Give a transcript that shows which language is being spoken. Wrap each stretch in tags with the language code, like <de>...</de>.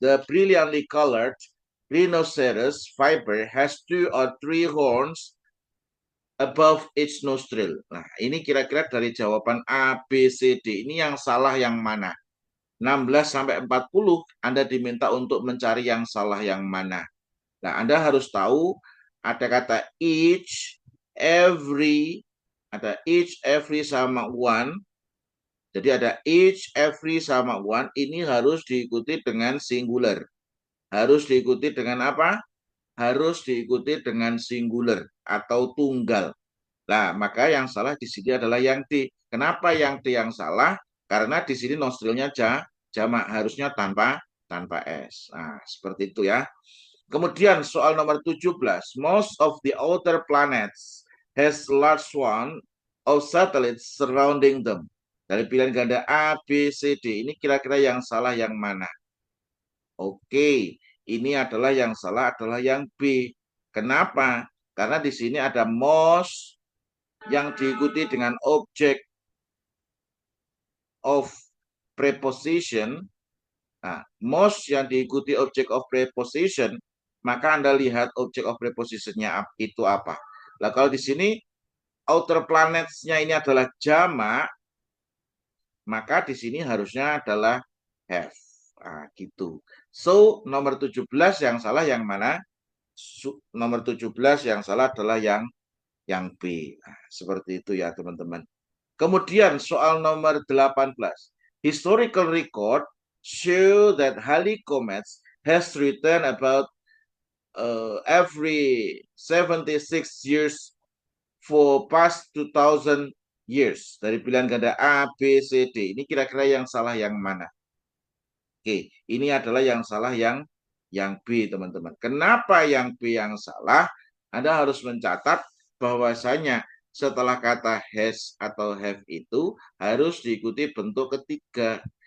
<en>The brilliantly colored rhinoceros viper has 2 or 3 horns above each nostril.</en> <id>Nah, ini kira-kira dari jawaban A, B, C, D. Ini yang salah yang mana? 16 sampai 40 Anda diminta untuk mencari yang salah yang mana. Nah, Anda harus tahu ada kata each, every, ada each, every sama one. Jadi ada each, every sama one. Ini harus diikuti dengan singular. Harus diikuti dengan apa? Harus diikuti dengan singular atau tunggal. Nah, maka yang salah di sini adalah yang D. Kenapa yang D yang salah? Karena di sini nostrilnya jamak, harusnya tanpa S. Nah, seperti itu ya. Kemudian soal nomor 17.</id> <en>Most of the outer planets has large one of satellites surrounding them.</en> <id>Dari pilihan ganda A, B, C, D. Ini kira-kira yang salah yang mana? Oke, ini adalah yang salah adalah yang B. Kenapa? Karena di sini ada most yang diikuti dengan object of preposition. Nah, most yang diikuti object of preposition, maka Anda lihat object of prepositionnya itu apa. Nah, kalau di sini outer planets-nya ini adalah jamak, maka di sini harusnya adalah have. Nah, gitu. So, nomor 17 yang salah yang mana? Nomor 17 yang salah adalah yang B. Nah, seperti itu ya, teman-teman. Kemudian soal nomor 18.</id> <en>Historical record show that Halley comets has returned about every 76 years for past 2000 years.</en> <id>Dari pilihan ganda A, B, C, D. Ini kira-kira yang salah yang mana? Oke, ini adalah yang salah yang B, teman-teman. Kenapa yang B yang salah? Anda harus mencatat bahwasanya setelah kata has atau have itu harus diikuti bentuk ketiga.</id>